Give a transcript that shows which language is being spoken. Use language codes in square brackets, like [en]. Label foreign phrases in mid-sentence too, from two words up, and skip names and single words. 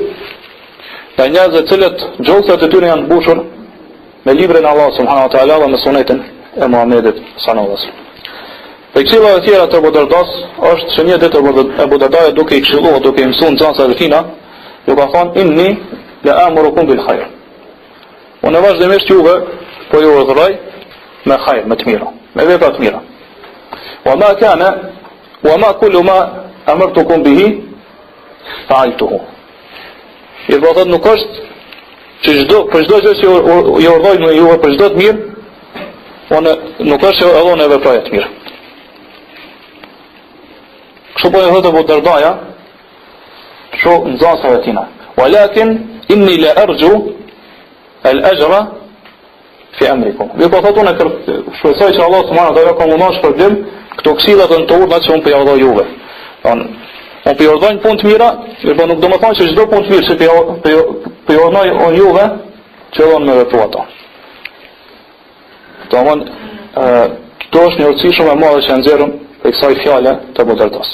[sq] Ndaj njerëzve të cilët gjokësat e tyre janë mbushur me librin e Allahut [ar] سبحانه وتعالى [sq] dhe me sunetin e Muhamedit [ar] صلى الله عليه وسلم. [sq] Dhe këshilla e tjera të Abu Dardas është që një ditë Abu Darda duke i këshilluar, duke i mësuar nxënësve të tina, ju ka thonë [ar] إني لآمركم بالخير. [sq] Unë vazhdimisht juve po ju urdhëroj me khair, me të mira, me vepra të mira. [ar] وما كل ما أمرتكم به فعلته. [sq] I do thotë nuk është që për çdo gjë që ju urdhëroj juve për çdo të mirë, unë nuk është që edhe unë veproj të mirë. Kështu po e thotë Abu Dardaja, kështu nxënësve tina. [ar] ولكني لأرجو الأجر في أمركم. [sq] Dhe po thotë unë shpresoj që Allah [ar] سبحانه وتعالى [sq] ka mundësi shpërblim këto këshilla të urdhërat që unë po ja urdhëroj juve. Unë po ju urdhëroj punë të mira, por nuk do të thonë që çdo punë të mirë që po ju urdhëroj unë juve, që unë më veproj ato. Domthon këto është një urtësi shumë e madhe që nxjerrëm për kësaj fjale të Abu Dardas.